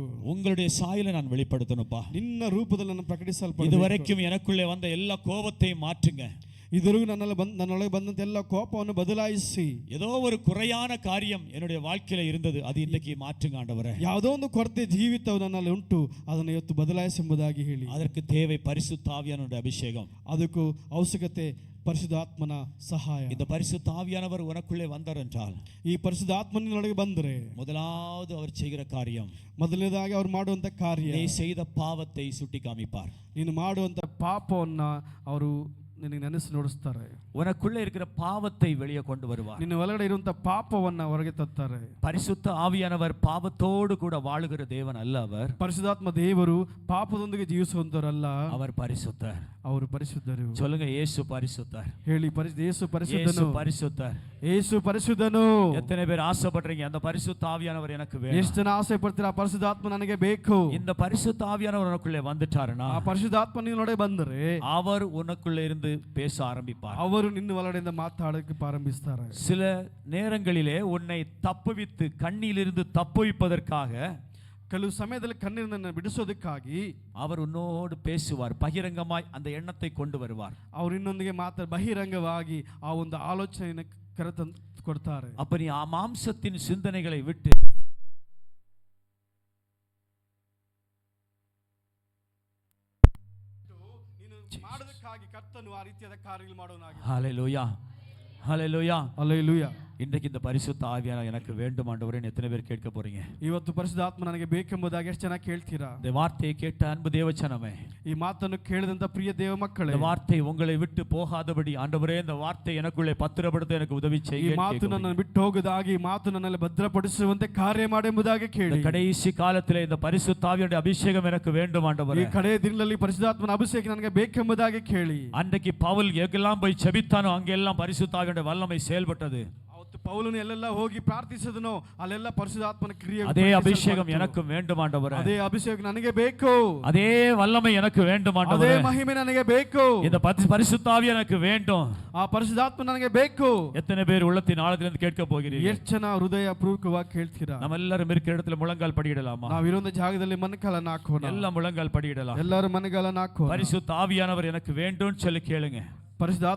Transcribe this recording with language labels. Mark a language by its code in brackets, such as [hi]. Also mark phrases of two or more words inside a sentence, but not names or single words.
[ta] உங்களுடைய சாயலை நான் வெளிப்படுத்தணும்ப்பா. [kn] ನಿನ್ನ ರೂಪದಲ್ಲಿ ನಾನು ಪ್ರಕಟಿಸಲ್ಪಡಬೇಕು. [ta] இதுவரைக்கும் எனக்குள்ளே வந்த எல்லா கோபத்தையும் மாற்றுங்க. [kn] ಇದುವರೆಗೂ ನನ್ನೊಳಗೆ ಬಂದಂತ ಎಲ್ಲ ಕೋಪವನ್ನು ಬದಲಾಯಿಸಿ. [ta] ஏதோ ஒரு குறையான காரியம் என்னுடைய வாழ்க்கையில இருந்தது, அது இன்னைக்கு மாற்றுங்க ஆண்டவரே. [kn] ಯಾವುದೋ ಒಂದು ಕೊರತೆ ಜೀವಿತವು ನನ್ನಲ್ಲಿ ಉಂಟು, ಅದನ್ನು ಇವತ್ತು ಬದಲಾಯಿಸಿ ಎಂಬುದಾಗಿ ಹೇಳಿ. [ta] அதற்கு தேவை பரிசுத்த ஆவியானவருடைய அபிஷேகம். [kn] ಅದಕ್ಕೂ ಅವಶ್ಯಕತೆ ಪರಿಶುದ್ಧಾತ್ಮನ ಸಹಾಯ. [ta] இந்த பரிசுத்த ஆவியானவர் உனக்குள்ளே வந்தார் என்றால், [kn] ಈ ಪರಿಶುದ್ಧಾತ್ಮನೊಳಗೆ ಬಂದರೆ [ta] முதலாவது அவர் செய்கிற காரியம், [kn] ಮೊದಲನೇದಾಗಿ ಅವರು ಮಾಡುವಂತ ಕಾರ್ಯ, [ta] நீ செய்த பாவத்தை சுட்டி காமிப்பார். [kn] ನೀನು ಮಾಡುವಂತ ಪಾಪವನ್ನ ಅವರು ನಿನಗೆ ನೆನೆಸಿ ನೋಡಿಸ್ತಾರೆ. [ta] உனக்குள்ளே இருக்கிற பாவத்தை வெளியே கொண்டு வருவார். [kn] ನಿನ್ನ ಒಳಗಡೆ ಇರುವಂತ ಪಾಪವನ್ನ ಹೊರಗೆ ತರ್ತಾರೆ. [ta] பரிசுத்த ஆவியானவர் பாவத்தோடு கூட வாழுகிற தேவன் அல்ல. அவர் [kn] ಪರಿಶುದ್ಧಾತ್ಮ ದೇವರು ಪಾಪದೊಂದಿಗೆ ಜೀವಿಸುವಂತವರಲ್ಲ, [ta] அவர் பரிசுத்தர். [kn] ಅವರು ಪರಿಶುದ್ಧರು. [ta] சொல்லுங்க, இயேசு பரிசுத்தர். [kn] ಹೇಳಿ, ಯೇಸು ಪರಿಶುದ್ಧನು. [ta] இயேசு பரிசுத்தர். [kn] ಯೇಸು ಪರಿಶುದ್ಧನು. [ta] எத்தனை பேர் ஆசைப்படுறீங்க, அந்த பரிசுத்த ஆவியானவர் எனக்கு வேணும்? [kn] ಎಷ್ಟು ಜನ ಆಸೆ ಪಡ್ತೀರಾ, ಪರಿಶುದ್ಧಾತ್ಮ ನನಗೆ ಬೇಕು. [ta] இந்த பரிசுத்த ஆவியானவர் உனக்குள்ளே வந்துட்டாருன்னா, [kn] ಆ ಪರಿಶುದ್ಧಾತ್ಮ ನಿನ್ನೊಳಗೆ ಬಂದರೆ [ta] அவர் உனக்குள்ளே இருந்து பேச ஆரம்பிப்பார். [kn] ಅವರು ನಿನ್ನ ಒಳಗಡೆಯಿಂದ ಮಾತಾಡಕ್ಕೆ ಪ್ರಾರಂಭಿಸ್ತಾರೆ. [ta] சில நேரங்களிலே உன்னை தப்புவித்து கண்ணிலிருந்து தப்புவிப்பதற்காக, [kn] ಕೆಲವು ಸಮಯದಲ್ಲಿ ಕಣ್ಣಿನಿಂದ ಬಿಡಿಸೋದಕ್ಕಾಗಿ [ta] அவர் உன்னோடு பேசுவார். பகிரங்கமாய் அந்த எண்ணத்தை கொண்டு வருவார். [kn] ಅವರು ಇನ್ನೊಂದಿಗೆ ಬಹಿರಂಗವಾಗಿ ಆ ಒಂದು ಆಲೋಚನೆಯನ್ನು ಕರೆತಂದು ಕೊಡ್ತಾರೆ. [ta] அப்ப நீ ಆ மாம்சத்தின் சிந்தனைகளை விட்டு [kn] ಮಾಡೋದಕ್ಕಾಗಿ ಕರ್ತನು ಆ ರೀತಿಯಾದ ಕಾರ್ಯಗಳು ಮಾಡೋನಾಗಿ. [ta] ஹல்லேலூயா, ஹல்லேலூயா, [kn] ಹಲ್ಲೆಲೂಯಾ. [ta] இன்றைக்கு இந்த பரிசுத்த ஆவியானவர் எனக்கு வேண்டும் ஆண்டவரே, எத்தனை பேர் கேட்க போறீங்க? [kn] ಇವತ್ತು ಪರಿಶುದ್ಧಾತ್ಮ ನನಗೆ ಬೇಕೆಂಬುದಾಗಿ ಎಷ್ಟು ಜನ ಕೇಳ್ತೀರಾ? [ta] இந்த வார்த்தையை கேட்ட அன்பு தேவச்சனமே, [kn] ಈ ಮಾತನ್ನು ಕೇಳಿದಂತ ಪ್ರಿಯ ದೇವ ಮಕ್ಕಳೇ, [ta] இந்த வார்த்தை உங்களை விட்டு போகாதபடி ஆண்டவரே இந்த வார்த்தை எனக்குள்ளே பத்திரப்படுத்த எனக்கு உதவி [kn] ಈ [ta] செய்யுங்க. [kn] ಮಾತು ನನ್ನನ್ನು ಬಿಟ್ಟು ಹೋಗದಾಗಿ ಈ ಮಾತು ನನ್ನಲ್ಲಿ ಭದ್ರಪಡಿಸುವಂತೆ ಕಾರ್ಯ ಮಾಡೆಂಬುದಾಗಿ ಕೇಳಿ. [ta] கடைசி காலத்திலே இந்த பரிசுத்த ஆவியானுடைய அபிஷேகம் எனக்கு வேண்டும் ஆண்டவரே. [kn] ಈ ಕಡೆಯ ದಿನದಲ್ಲಿ ಪರಿಶುದ್ಧಾತ್ಮನ ಅಭಿಷೇಕ ನನಗೆ ಬೇಕೆಂಬುದಾಗಿ ಕೇಳಿ. [ta] அன்றைக்கு பவுல் எங்கெல்லாம் போய் ஜெபித்தானோ அங்கெல்லாம் பரிசுத்த ஆவியானுடைய வல்லமை செயல்பட்டது. [kn] ಪೌಲನು ಎಲ್ಲೆಲ್ಲ ಹೋಗಿ ಪ್ರಾರ್ಥಿಸಿದನೋ ಅಲ್ಲೆಲ್ಲ ಪರಿಶುದ್ಧಾತ್ಮನ ಕ್ರಿಯೆ. [ta] அதே அபிஷேகம் எனக்கு வேண்டும் ஆண்டவரே. [kn] ಅದೇ ಅಭಿಷೇಕ ನನಗೆ ಬೇಕು. [ta] அதே வல்லமை எனக்கு வேண்டும் ஆண்டவரே. [kn] ಅದೇ ಮಹಿಮೆ ನನಗೆ ಬೇಕು. [ta] இந்த பரிசுத்த ஆவி எனக்கு வேண்டும். [kn] ಆ ಪರಿಶುದ್ಧಾತ್ಮ ನನಗೆ ಬೇಕು. [ta] எத்தனை பேர் உள்ளத்தின் ஆழத்திலிருந்து கேட்க போகிறீர்கள்? [kn] ಎಷ್ಟು ಜನ ಹೃದಯ ಪೂರ್ವಕವಾಗಿ ಕೇಳ್ತೀರಾ? [ta] நம்ம எல்லாரும் இருக்கிற இடத்துல முழங்கால் படியிடலாமா? [kn] ನಾವು ಇರುವಂತ ಜಾಗದಲ್ಲಿ ಮನಕಾಲನ್ನ ಹಾಕೋಣ. [ta] எல்லாம் முழங்கால் படியிடலாம். [kn] ಎಲ್ಲರೂ ಮನಗಾಲನ್ನ ಹಾಕೋಣ. [ta] பரிசுத்த ஆவியானவர் எனக்கு வேண்டும் சொல்லி கேளுங்க. [kn] ಪರಿಶುದ್ಧ